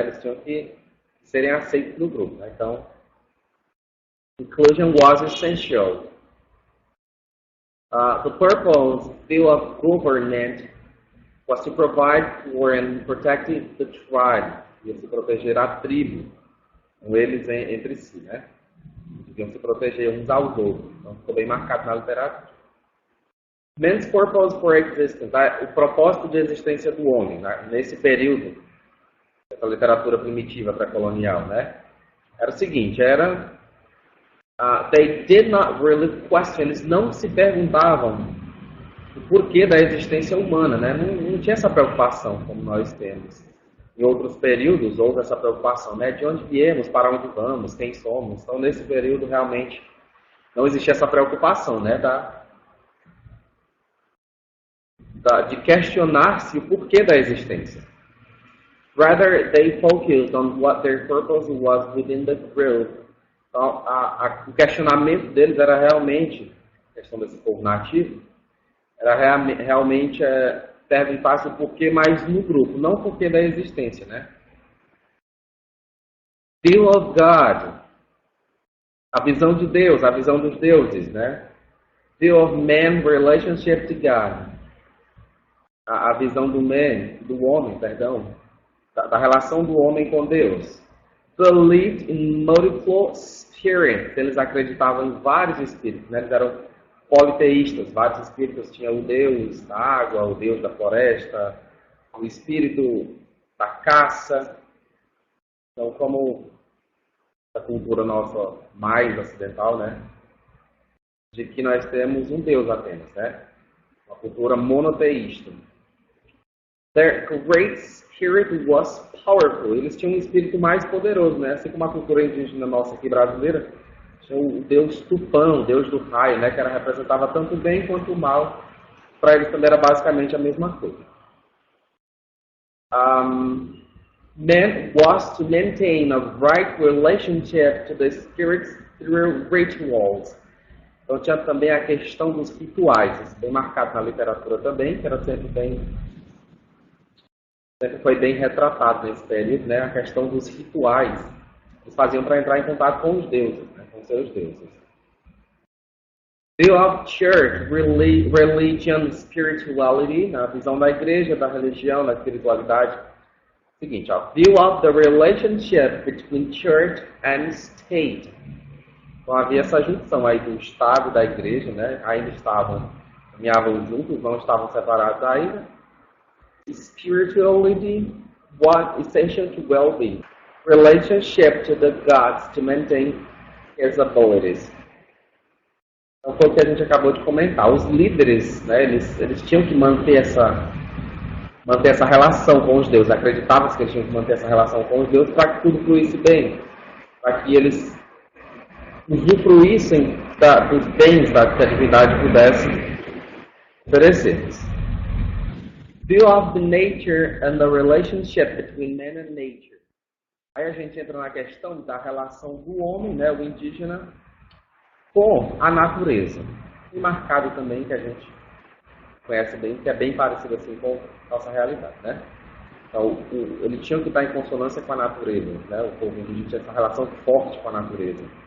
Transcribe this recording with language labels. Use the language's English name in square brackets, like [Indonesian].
[Portuguese] Eles tinham que serem aceitos no grupo, né? Então, [English] inclusion was essential. The purpose view of government was to provide for and protect the tribe, [Portuguese] ia se proteger a tribo, com eles entre si, né? Deviam se proteger uns aos outros. Então, ficou bem marcado na literatura. [English] Man's purpose for existence, [Portuguese] tá? O propósito de existência do homem, né? Nesse período, essa literatura primitiva pré-colonial, né? Era o seguinte, [English] they did not really question, [Portuguese] eles não se perguntavam o porquê da existência humana, né? Não tinha essa preocupação como nós temos. Em outros períodos houve essa preocupação, né? De onde viemos, para onde vamos, quem somos. Então, nesse período, realmente, não existia essa preocupação, né? De questionar-se o porquê da existência. [English] Rather, they focused on what their purpose was within the group. [Portuguese] Então, o questionamento deles era realmente, a questão desse povo nativo, era realmente perguntar-se o porquê mais no grupo, não o porquê da existência, né? [English] View of God, [Portuguese] a visão de Deus, a visão dos deuses, né? [English] View of man, relationship to God. [Portuguese] A visão do homem, da relação do homem com Deus. [English] Believed in multiple spirits. [Portuguese] Eles acreditavam em vários espíritos, né? Eles eram politeístas. Vários espíritos. Tinha o Deus da água, o Deus da floresta, o espírito da caça. Então, como a cultura nossa mais ocidental, né? De que nós temos um Deus apenas, né? Uma cultura monoteísta. [English] Their great spirit was powerful. [Portuguese] Eles tinham um espírito mais poderoso, né? Assim como a cultura indígena nossa aqui brasileira, tinha o Deus Tupã, o Deus do raio, né? Que representava tanto o bem quanto o mal. Para eles também era basicamente a mesma coisa. [English] Man was to maintain a right relationship to the spirits through rituals. [Portuguese] Então tinha também a questão dos rituais, isso bem marcado na literatura também, que era sempre foi bem retratado nesse período, né? A questão dos rituais que eles faziam para entrar em contato com os deuses, né? Com seus deuses. [English] View of church, religion, spirituality, [Portuguese] a visão da igreja, da religião, da espiritualidade. Seguinte, ó, [English] view of the relationship between church and state. [Portuguese] Então havia essa junção aí do Estado e da igreja, né? Ainda caminhavam juntos, não estavam separados ainda. [English] Spirituality was essential to well-being. Relationship to the gods to maintain his abilities. [Portuguese] Então foi o que a gente acabou de comentar. Os líderes, né? Eles tinham que manter essa relação com os deuses. Acreditavam que eles tinham que manter essa relação com os deuses para que tudo fluísse bem, para que eles usufruíssem dos bens que a divindade pudesse oferecer. [English] View of the nature and the relationship between man and nature. [Portuguese] Aí a gente entra na questão da relação do homem, né, o indígena, com a natureza. E marcado também, que a gente conhece bem, que é bem parecido assim com a nossa realidade, né? Então, ele tinha que estar em consonância com a natureza, né? O povo indígena tinha essa relação forte com a natureza.